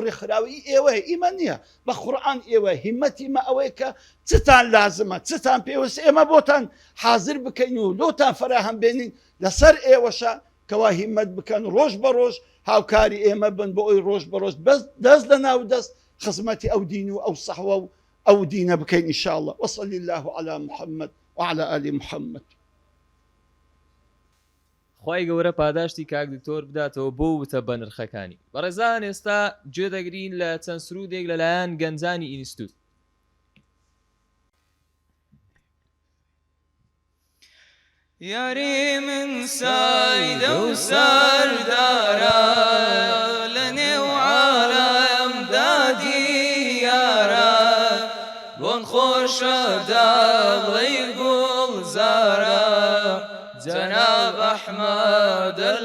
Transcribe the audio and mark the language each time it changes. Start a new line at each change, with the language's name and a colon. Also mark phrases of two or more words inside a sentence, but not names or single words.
Central Kurdish: ڕێکخراوی ئێوەیە ئیمە نییە بە قورئان ئێوە هیمەتی مە ئەوەیە کە چتان لازمە چتان پێوەست ئێمە بۆتان حازر بکەین و لۆتان فەراهەم بێنین لەسەر ئێوەشە کەوا هیمەت بکەن ڕۆژ بە ڕۆژ هاوکاری ئێمە بن بۆ ئەوی ڕۆژ بە ڕۆژ دەست لە ناو دەست خزمەتی ئەو دین و ئەو سەحوە و ئەو دینە بکەین ئینشاءڵڵا
Arabic: وصلی الله على محمد وعلى آل محمد
Central Kurdish: خی گەورە پاداشتی کاک دکتۆر بداتەوە بۆ وتە بە نرخەکانی بەڕێزان ئێستا گوێ دەگرین لە چەند سرودێک لەلایەن گەنجانی ئینستیتوت یاری من سایدە و سەردارە لە نێو عالەمدا دیارە بۆن خۆشە داڵی گوڵزارە جەناب ئەحمەد